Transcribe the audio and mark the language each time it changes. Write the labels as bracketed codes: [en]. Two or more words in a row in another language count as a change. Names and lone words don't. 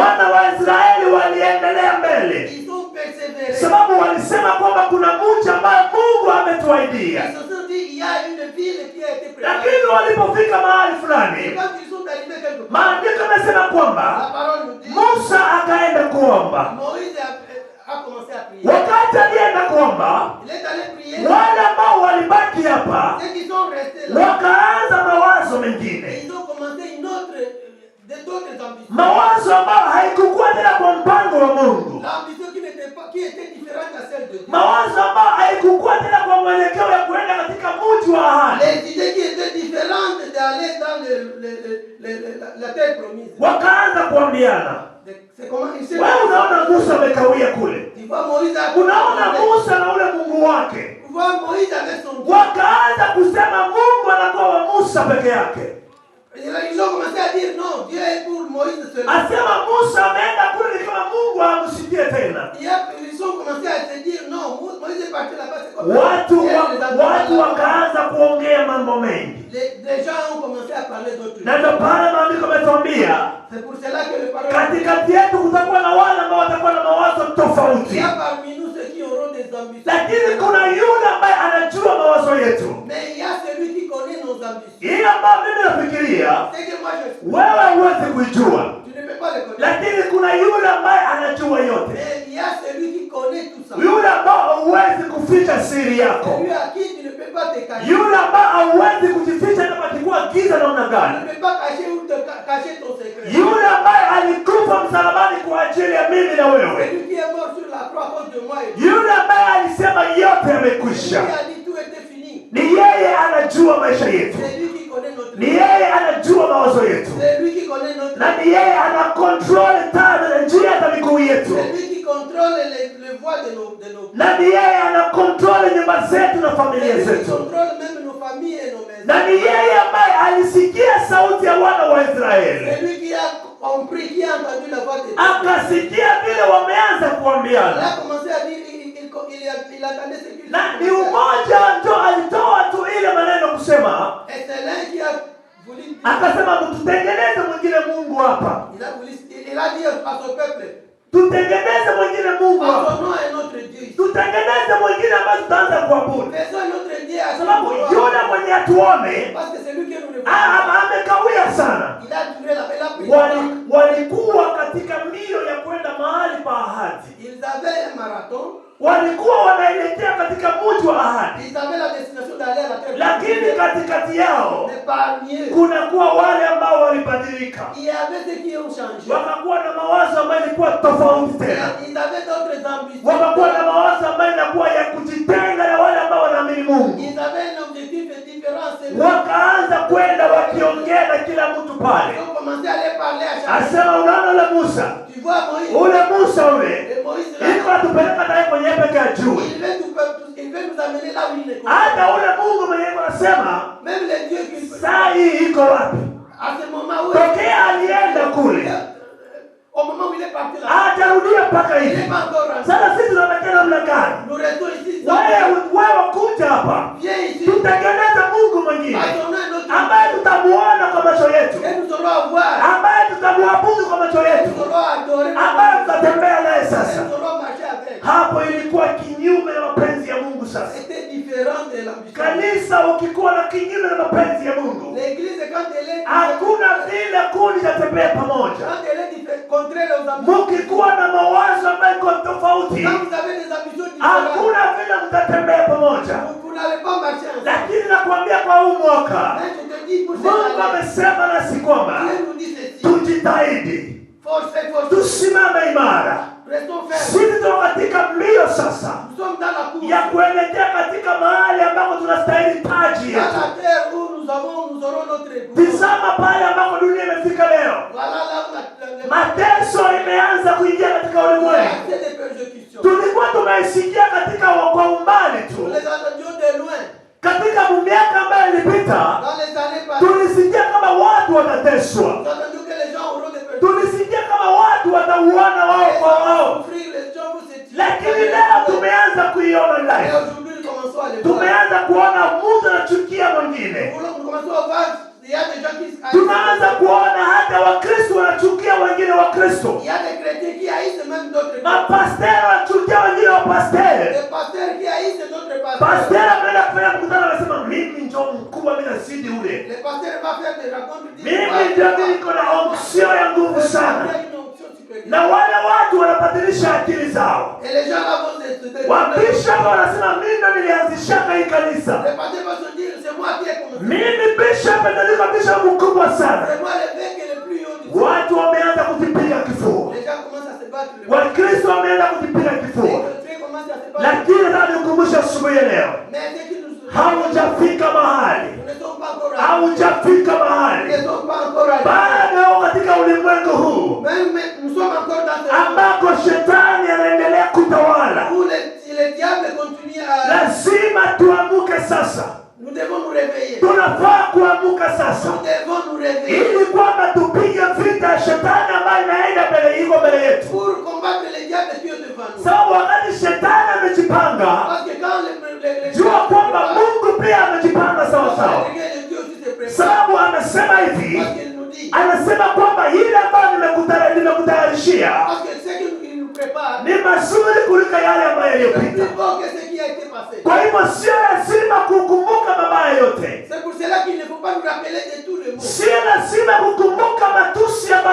[sw] Wana wa Israeli waliendelea mbele. [fr] ils ont persévéré. [sw] Sababu walisema kwamba kuna mji ambaye Mungu ametuahidia. [fr] Ils se sont dit il y a une ville qui a été préparée. [sw] Lakini walipofika mahali [fr] Et [sw] fulani, [fr] quand ils sont arrivés quelque part, [sw] maandiko yamesema [fr] la [sw] kwamba [fr] parole nous dit [sw] Musa akaenda kuomba. [fr] Moïse a commencé à prier. [sw] Wakati alienda kuomba, [fr] Il est allé prier. [sw] wale ambao walibaki hapa [fr] Ceux qui sont restés là, [sw] wakaanza mawazo mengine, [fr] ils ont commencé d'autres ambitions. [sw] mawazo ambayo haikukuwa tena kwa mpango wa Mungu, [fr] L'ambition qui était différente à celle de Dieu. [sw] mawazo ambayo haikukuwa tena kwa mwelekeo ya kuenda katika mji wa ahadi. [fr] Les idées qui étaient différentes d'aller dans la terre promise. [sw] Wakaanza kuambiana. [fr] C'est comment il s'est [sw] Wewe unaona Musa amekawia kule, [fr] Tu vois Moïse [sw] unaona Musa na ule Mungu wake, [fr] Tu vois Moïse avec son Dieu. [sw] wakaanza kusema Mungu anakuwa wa Musa peke yake. [fr] Ils ont commencé à dire non, Dieu est pour Moïse seulement. [sw] Asema Musa ameenda kule ni kama Mungu hamsikie tena. [fr] Ils ont commencé à se dire non, Moïse est parti là-bas, c'est comme ça. [sw] Watu wakaanza kuongea mambo mengi. [fr] Les gens ont commencé à parler d'autres [sw] Na [fr] choses. [sw] ndio pale maandiko yametuambia [fr] C'est pour cela que le parole [sw] katikati yetu kutakuwa na wale ambao watakuwa na mawazo [fr] il [sw] tofauti. [fr] y a parmi nous ceux qui auront des ambitions. [sw] Lakini kuna yule ambaye anajua mawazo yetu. [fr] Mais il y a celui qui connaît nos ambitions. [sw] Hii ambayo mimi nafikiria [fr] C'est que moi je [sw] wewe huwezi kuijua. [fr] tu ne peux pas le connaître. [sw] Lakini kuna yule ambaye anajua yote. [fr] Mais il y a celui qui connaît tout ça. [sw] Yule ambaye huwezi kuficha siri yako. [fr] Celui à qui tu ne peux pas te cacher. [sw] Yule ambaye hauwezi kujificha hata pakikuwa giza namna [fr] Tu [sw] gani. [fr] ne peux pas cacher ou te cacher ton secret. [sw] Yule ambaye alikufa msalabani kwa ajili ya mimi na wewe. [fr] Celui qui est mort sur la croix à cause de moi et [sw] Yule ambaye alisema yote [fr] celui [sw] yamekwisha. [fr] qui a dit tout était fini. [sw] Ni yeye anajua maisha yetu. [fr] C'est lui qui connaît notre [sw] Ni yeye anajua mawazo yetu. [fr] C'est lui qui connaît notre [sw] Na ni yeye ana control taa na njia za miguu yetu. [fr] C'est lui qui contrôle les voies de nos [sw] Na ni yeye ana control nyumba zetu na [fr] C'est [sw] familia [fr] lui qui [sw] zetu. [fr] contrôle même nos familles et nos maisons. [sw] Na ni yeye ambaye alisikia sauti ya wana wa Israeli. [fr] C'est lui qui a compris, qui a entendu la voix de Dieu. [sw] Akasikia vile wameanza [fr] Il [sw] kuambiana. [fr] a commencé à dire, il attendait ce qu'il [sw] Na ni umoja ndio alitoa tu ile maneno kusema, [fr] Et c'est l'un qui a voulu dire, [sw] akasema mtutengeneze mwingine Mungu hapa. [fr] il a dit à son peuple, [sw] Tutengeneze mwingine Mungu hapa. [fr] faisons un autre Dieu. [sw] Tutengeneze mwingine ambaye tutaanza kuabudu. [fr] Faisons un autre Dieu à [sw] Sababu [fr] son [sw] yule mwenye atuone [fr] Parce que c'est lui que nous ne voyons pas. [sw] amekawia sana. [fr] Il a duré la paix, il a pris. [sw] Walikuwa katika mbio ya kwenda ahadi. [fr] Ils avaient un marathon. [sw] Walikuwa wanaelekea katika mji wa ahadi, [fr] Ils avaient la destination d'aller à la terre. [sw] lakini katikati yao [fr] Mais parmi eux, [sw] kunakuwa wale ambao walibadilika, [fr] il y avait ceux qui ont changé. [sw] wakakuwa na mawazo ambayo ilikuwa tofauti tena, [fr] Ils avaient d'autres ambitions. [sw] wakakuwa na mawazo ambayo inakuwa ya kujitenga na wale ambao wanaamini Mungu. [fr] Ils avaient un objectif différent. [sw] Wakaanza kwenda wakiongea na kila mtu pale, [fr] Ils ont commencé à aller parler à chacun. [sw] asema unaona ule Musa, [fr] Tu vois Moïse. [sw] ule Musa ule [fr] Et Moïse là, [sw] iko atupeleka naye kwenye peke ya juu. [fr] il veut nous amener là où il est. [sw] Hata ule Mungu mwenye anasema [fr] Même les dieux qui [sw] saa hii iko wapi? [fr] à ce moment où [sw] Tokea alienda kule, [fr] au moment où il est parti là, [sw] hajarudia mpaka [fr] il n'est [sw] hivi. [fr] pas encore rentré. [sw] Sasa sisi tunabakia namna gani? [fr] Nous restons ici. [sw] Wewe kuja hapa, [fr] Viens ici. [sw] tutengeneze Mungu mwingine [fr] Attendons un autre. [sw] ambaye tutamuona kwa macho yetu, [fr] Et nous aurons à voir. [sw] ambaye tutamuabudu kwa macho yetu, [fr] Nous aurons à adorer. [sw] ambaye tutatembea naye [fr] Et [sw] sasa. [fr] nous aurons marché avec. [sw] Hapo ilikuwa kinyume na mapenzi ya Mungu. Sasa [fr] C'était différent de l'ambition. [sw] kanisa, ukikuwa na kinyume na mapenzi ya Mungu, [fr] L'église, quand elle est [sw] hakuna vile kundi tatembea pamoja. [fr] quand elle est contraire aux ambitions, [sw] Mukikuwa na mawazo ambayo iko tofauti, [fr] quand vous avez des ambitions différentes, [sw] hakuna vile mtatembea pamoja. [fr] vous n'allez pas marcher ensemble. [sw] Lakini nakwambia kwa huu mwaka [fr] Mais je te dis pour cette [sw] Mungu [fr] année, [sw] amesema nasi kwamba [fr] Dieu nous dit ceci. [sw] tujitahidi, [fr] Force, force. [sw] tusimame imara. [fr] Restons fermes. [sw] Sisi tuko katika mbio sasa [fr] Nous sommes dans la course. [sw] ya kuelekea katika mahali ambako tunastahili taji [fr] Dans [sw] yetu. [fr] la terre où nous aurons notre épouse. [sw] Tizama pale ambako dunia imefika leo. [fr] Voilà là où [sw] Mateso imeanza kuingia katika ulimwengu. [fr] c'est des persécutions. [sw] Tulikuwa tumeisikia katika kwa umbali [fr] Nous [sw] tu. [fr] les entendions de loin. [sw] Katika miaka ambayo ilipita, [fr] Dans les années passées, [sw] tulisikia kama watu watateswa, [fr] nous entendions que les gens auront des persécutions. [sw] tulisikia kama watu watauana wao kwa wao, [fr] Souffrir, les gens vont se tuer. [sw] lakini leo tumeanza kuiona [fr] Et [sw] live. [fr] aujourd'hui, nous commençons à les voir. [sw] Tumeanza kuona mtu anachukia mwingine. [fr] Nous commençons à voir, il y a des gens qui [sw] Tunaanza kuona hata Wakristo wanachukia wengine Wakristo, [fr] il y a des chrétiens qui haïssent même d'autres chrétiens. [sw] mapasteri wanachukia wengine wapasteri. [fr] Des pasteurs qui haïssent d'autres pasteurs. [sw] Pasteri ameenda kufanya mkutano, anasema mimi ndio mkubwa, mimi nasidi ule, [fr] Les pasteurs vont faire des rencontres. [sw] mimi ndio mimi niko na onction ya nguvu sana. Na wale watu wanabadilisha akili zao. [fr] Et les gens là vont se [sw] Wabishop wanasema mimi ndo nilianzishaka hii kanisa, [fr] les pasteurs vont se dire c'est moi qui ai commencé. [sw] mimi bishop ndo niko bishop mkubwa sana. [fr] C'est moi l'évêque le plus haut du [sw] Watu wameanza kujipiga kifua, [fr] Les gens commencent à se battre. [sw] Wakristo wameanza kujipiga [fr] Les [sw] kifua. [fr] chrétiens commencent à se battre. [sw] Lakini nataka nikukumbusha asubuhi ya leo, [fr] Mais ce qui nous [sw] haujafika mahali, [fr] nous ne sommes pas encore arrivés. [sw] haujafika [fr] Nous [sw] mahali, [fr] ne sommes pas encore arrivés. [sw] bado katika ulimwengu huu [fr] Même nous sommes encore dans ce [sw] ambako shetani anaendelea kutawala. [fr] où le diable continue à... [sw] Lazima tuamuke sasa, [fr] Nous devons nous réveiller. [sw] tunafaa kuamuka sasa, [fr] Nous devons nous réveiller [sw] ili kwamba tupige vita ya shetani ambayo inaenda mbele yetu, [fr] pour combattre les diables qui sont devant nous. [sw] sababu wakati shetani amejipanga, [fr] Parce que quand les [sw] jua kwamba Mungu pia amejipanga sawa sawa, [fr] les dieux aussi se préparent. [sw] sababu amesema hivi, [fr] Parce qu'il nous dit, [sw] anasema kwamba ile ambayo nimekutayarishia [fr] parce que ce qu'il nous prépare, [sw] ni mazuri kuliko yale ambayo [fr] c'est [sw] yaliyopita. [fr] plus beau que ce qui a été passé. [sw] Kwa hivyo sio lazima kukumbuka mabaya yote, [fr] C'est pour cela qu'il ne faut pas nous rappeler de tous les mots. [sw] sio lazima kukumbuka matusi ambayo